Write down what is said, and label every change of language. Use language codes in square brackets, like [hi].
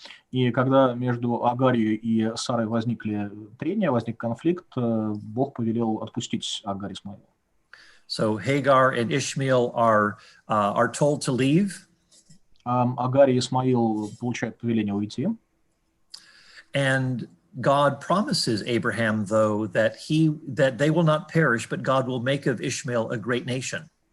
[ru] И когда между Агарью и Сарой возникли трения, возник конфликт, Бог повелел отпустить Агарь и Исмаила. [en] So Hagar and Ishmael are told to leave. [ru] Агарь и Исмаил получают повеление уйти. [en] And God promises Abraham, though, that they will not perish, but God will make of Ishmael a great nation.